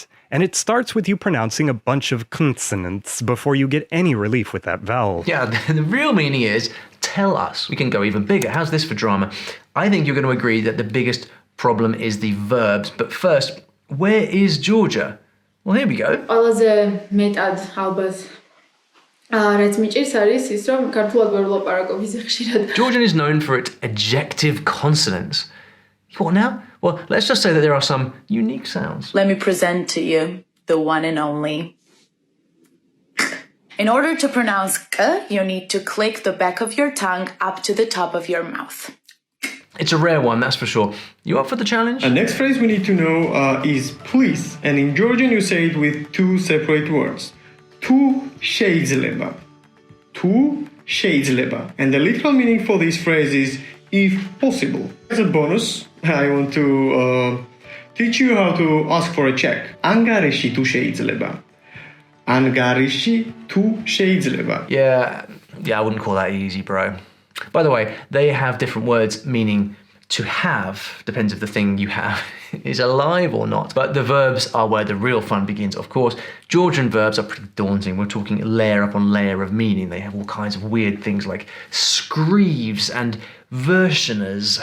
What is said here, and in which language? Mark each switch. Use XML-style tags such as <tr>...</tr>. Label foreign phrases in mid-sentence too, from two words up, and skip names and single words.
<en>And it starts with you pronouncing a bunch of consonants before you get any relief with that vowel. Yeah, the real meaning is tell us. We can go even bigger. How's this for drama? I think you're going to agree that the biggest problem is the verbs. But first, where is Georgia? Well, here we go.</en> <ka>ყველაზე მეტად ალბათ რაც მიჭირს არის ის რომ ქართულად ვერ ვლაპარაკობ ისე ხშირად.</ka> <en>Georgian is known for its ejective consonants. What now? Well, let's just say that there are some unique sounds. Let me present to you the one and only. In order to pronounce k, you need to click the back of your tongue up to the top of your mouth. It's a rare one, that's for sure. You up for the challenge? The next phrase we need to know is please. And in Georgian, you say it with 2 separate words.</en> <ka>Tu შეიძლება. Tu შეიძლება.</ka> <en>And the literal meaning for this phrase is if possible. As a bonus, I want to teach you how to ask for a check.</en> <ka>ანგარიში თუ შეიძლება. ანგარიში თუ შეიძლება.</ka> <en>Yeah, I wouldn't call that easy, bro. By the way, they have different words meaning to have, depends if the thing you have is alive or not. But the verbs are where the real fun begins, of course. Georgian verbs are pretty daunting. We're talking layer upon layer of meaning. They have all kinds of weird things like screeves and versioners.</en>